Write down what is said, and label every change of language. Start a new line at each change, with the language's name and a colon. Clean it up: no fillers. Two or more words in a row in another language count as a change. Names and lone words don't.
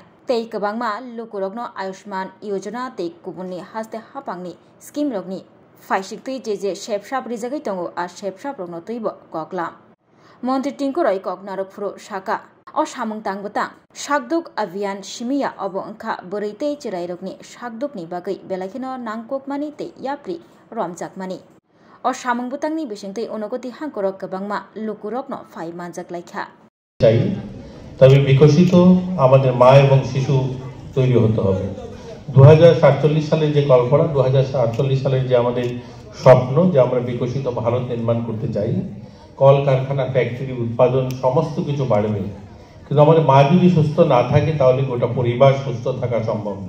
Kok Borok: तै गोबांमा लुकुरगनो आयुष्मान योजना तै गुबुननि हास्ते हापांनि स्किम रगनि फाइसिक्तै जे शेपशाप रिजागै दङ आ शेपशाप रगनो तैबो ककलाम मन्त्री टिंकुराय ककनारक फुरु शाका अ सामुं तांगबुतां शाकदुक अभियान सिमिया अबो अंखा बोरैतै चिरायरगनि शाकदुकनि बागै बेलायखिनो नांगकमानि तै याप्रि रमजाकमानि अ सामुं बुतांनि बिसिंतै अनगति हांकरक गोबांमा लुकुरगनो फाइ मानजाकलायखा
Bangla: তবে বিকশিত আমাদের মা এবং শিশু তৈরি হতে হবে 2047 সালের যে কল্পনা 2048 সালের যে আমাদের স্বপ্ন যে আমরা বিকশিত ভারত নির্মাণ করতে চাই কলকারখানা ফ্যাক্টরি উৎপাদন সমস্ত কিছু বাড়বে কিন্তু আমাদের মা যদি সুস্থ না থাকে তাহলে গোটা পরিবার সুস্থ থাকা সম্ভব না